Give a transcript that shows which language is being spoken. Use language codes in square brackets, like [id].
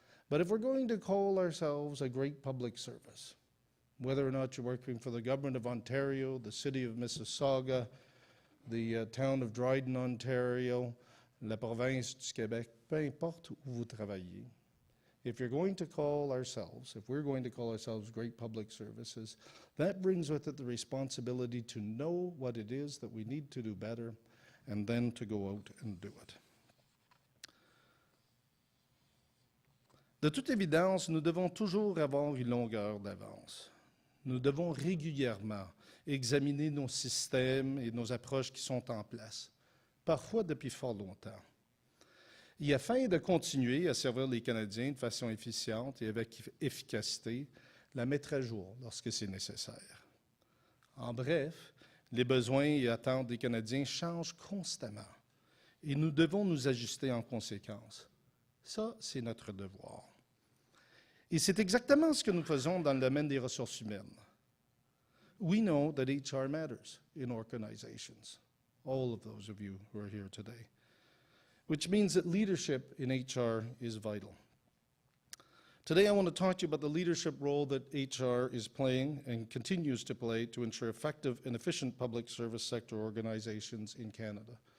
[en] But if we're going to call ourselves a great public service, whether or not you're working for the government of Ontario, the city of Mississauga, the town of Dryden, Ontario, [fr] la province du Québec, peu importe où vous travaillez, [en] if we're going to call ourselves great public services, that brings with it the responsibility to know what it is that we need to do better and then to go out and do it. [fr] De toute évidence, nous devons toujours avoir une longueur d'avance. Nous devons régulièrement examiner nos systèmes et nos approches qui sont en place, parfois depuis fort longtemps. Et afin de continuer à servir les Canadiens de façon efficiente et avec efficacité, la mettre à jour lorsque c'est nécessaire. En bref, les besoins et attentes des Canadiens changent constamment et nous devons nous ajuster en conséquence. Ça, c'est notre devoir. Et c'est exactement ce que nous faisons dans le domaine des ressources humaines. [en] We know that HR matters in organizations, all of those of you who are here today, which means that leadership in HR is vital. Today I want to talk to you about the leadership role that HR is playing and continues to play to ensure effective and efficient public service sector organizations in Canada.